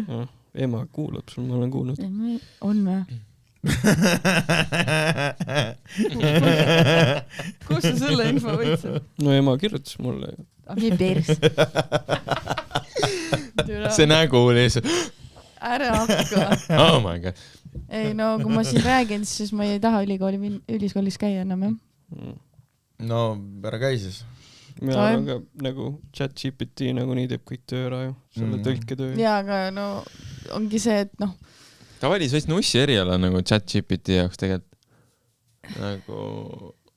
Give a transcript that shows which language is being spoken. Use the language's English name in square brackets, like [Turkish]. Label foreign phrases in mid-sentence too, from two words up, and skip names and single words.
[Estonian] Ema kuulab sul, ma olen kuulnud. On või? Kus sa selle info võitsid? No ema kirjutas mulle. Nii pers. See nägu lihtsalt. Ära hakka. [English] Oh my god. [Estonian] Ei kui ma siin räägin, siis ma ei taha ülikoolis käia enam, jah. No, ära käi siis. Mina olen ka nagu ChatGPT nagu nii teeb kõik töö ära ju, selle tõlketöö. Jaa, aga ongi see, et Ta valis vist nussi eriala nagu ChatGPT jaoks tegelikult nagu